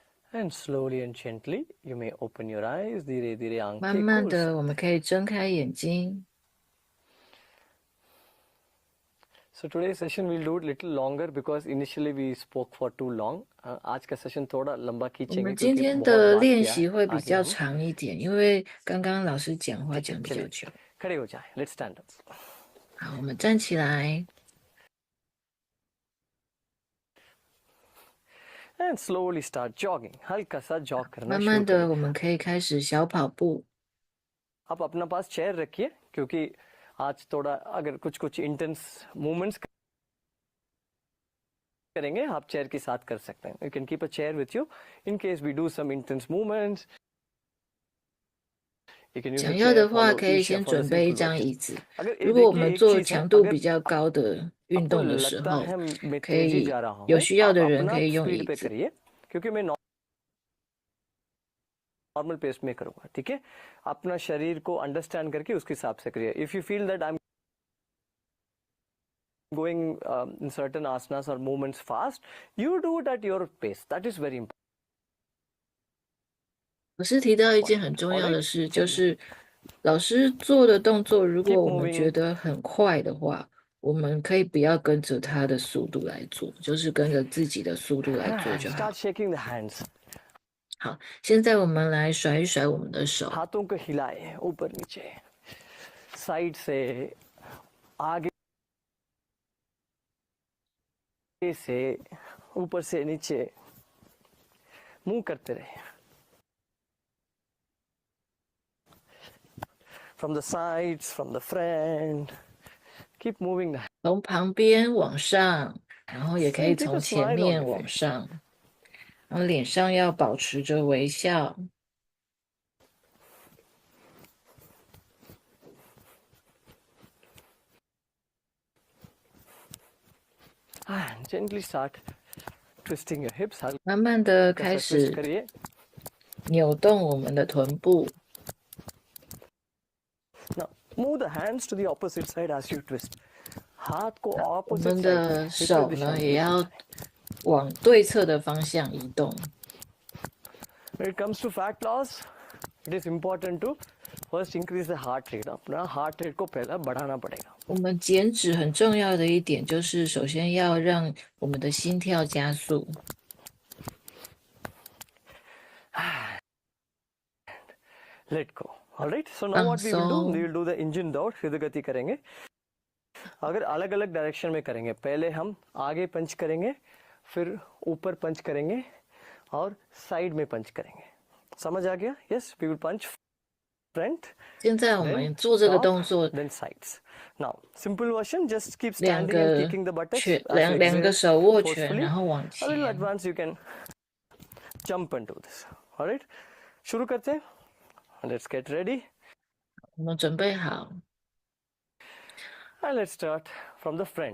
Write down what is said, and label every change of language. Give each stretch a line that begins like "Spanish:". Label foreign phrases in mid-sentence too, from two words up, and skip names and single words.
English: And slowly and gently, you may open your eyes.
Hindi: धीरे धीरे
Chinese: 慢
Hindi: आंखें
Chinese: 慢
Hindi: खोल
Chinese: 的，我
Hindi: सकते
Chinese: 们
Hindi: हैं.
Chinese: 可以睁开眼睛。
English: So today's session we'll do it little longer because initially we spoke for too long.
Hindi: आज का सेशन थोड़ा लंबा
Chinese: 我
Hindi: खींचेंगे
Chinese: 们今
Hindi: क्योंकि
Chinese: 天
Hindi: बहुत
Chinese: 的
Hindi: बात
Chinese: 练
Hindi: किया है
Chinese: 习会比
Hindi: आगे
Chinese: 较
Hindi: हम.
Chinese: 长一点，因为刚刚老师讲话
Hindi: ठीक है
Chinese: 讲比较
Hindi: चलिए
Chinese: 久。
Hindi: खड़े हो जाए.
English: Let's stand up.
Chinese: 好，我们站起来，
English: And slowly start jogging.
Hindi: हल्का सा jog करना
Chinese: 慢
Hindi: शुरू
Chinese: 慢的
Hindi: करें.
Chinese: 我们可以开始小跑步。
Hindi: आप अपना पास चेयर रखिए क्योंकि आज थोड़ा अगर कुछ इंटेंस मूवमेंट्स करेंगे आप चेयर के साथ कर सकते हैं.
English: you can keep a chair with you in case we do some intense movements. You can use
Chinese: 想
English: a
Chinese: 要
English: chair,
Chinese: 的话，
English: follow
Chinese: 可以
English: Isha
Chinese: 先
English: for the
Chinese: 准备一
English: simple
Chinese: 张
English: version.
Chinese: 椅子。
Hindi: अगर
Chinese: 如果我
Hindi: देखिए
Chinese: 们
Hindi: एक
Chinese: 做
Hindi: चीज है
Chinese: 强度
Hindi: अगर
Chinese: 比较高的运
Hindi: आपको
Chinese: 动的时
Hindi: लगता
Chinese: 候，
Hindi: है मैं
Chinese: 可
Hindi: तेजी
Chinese: 以
Hindi: जा रहा
Chinese: 有
Hindi: हूँ
Chinese: 需要
Hindi: आप
Chinese: 的人
Hindi: अपना
Chinese: 可以用
Hindi: स्पीड
Chinese: 椅
Hindi: पे
Chinese: 子。
Hindi: करिए क्योंकि मैं नॉर्मल पेस में करूंगा. ठीक है अपना शरीर को अंडरस्टैंड करके उसके हिसाब से करिए.
English: if you feel that I am going in certain asanas or movements fast, you do it at your pace. That is very important.
Chinese: 老师提到一件很重要的
English: Alright?
Chinese: 事，就是老师做的动作，如果
English: Keep
Chinese: 我们
English: moving.
Chinese: 觉得很快的话，我们可以不要跟着他的速度来做，就是跟着自己的速度来做就好。
English: Start shaking the hands.
Chinese: 好，现在我们来甩一甩我们的手，
Hindi: हाथों को हिलाए ऊपर नीचे साइड से आगे से ऊपर से नीचे मूव करते रहे.
English: From the sides, from the front, keep moving.
Chinese: 从旁边往上，然后也可以
English: Keep a
Chinese: 从前
English: smile on
Chinese: 面
English: your
Chinese: 往
English: face.
Chinese: 上，然后脸上要保持着微笑。
English: And gently start twisting your hips.
Chinese: 慢慢的开
Hindi: twist
Chinese: 始
Hindi: करिए.
Chinese: 扭动我们的臀部，
English: Now move the hands to the opposite side as you twist.
Hindi: हाथ को
Chinese: 我
Hindi: opposite
Chinese: 们
Hindi: side
Chinese: 的
Hindi: विपरीत
Chinese: 手
Hindi: दिशा
Chinese: 呢
Hindi: में
Chinese: 也
Hindi: लेकर
Chinese: 要
Hindi: जाएं.
Chinese: 往对侧的方向移动。
English: When it comes to fat loss, it is important to first increase the heart rate.
Hindi: अपना
English: heart rate
Hindi: को पहला बढ़ाना पड़ेगा.
Chinese: 我们减脂很重要的一点就是，首先要让我们的心跳加速。
English: Let go. All right. So now what we will do?
Chinese: 放松。
English: We will do the engine dot.
Hindi: हृदय गति करेंगे. अगर अलग अलग डायरेक्शन में करेंगे, पहले हम आगे पंच करेंगे, फिर ऊपर पंच करेंगे और साइड में पंच करेंगे. समझ आ गया?
English: Yes, we will punch front,
Chinese: 现在我
English: then
Chinese: 们做这个
English: top,
Chinese: 动作，
English: then sides. Now, simple version, just keep
Chinese: 两
English: standing and
Chinese: 个
English: kicking the buttocks
Chinese: 拳，
English: as you
Chinese: 两个
English: exhale
Chinese: 手握拳，
English: forcefully.
Chinese: 然后往
English: A little
Chinese: 前。
English: advance, you can jump and do this. All right.
Hindi: शुरू करते हैं.
English: Let's get ready.
Chinese: 我们准备好，
English: And let's start from the front.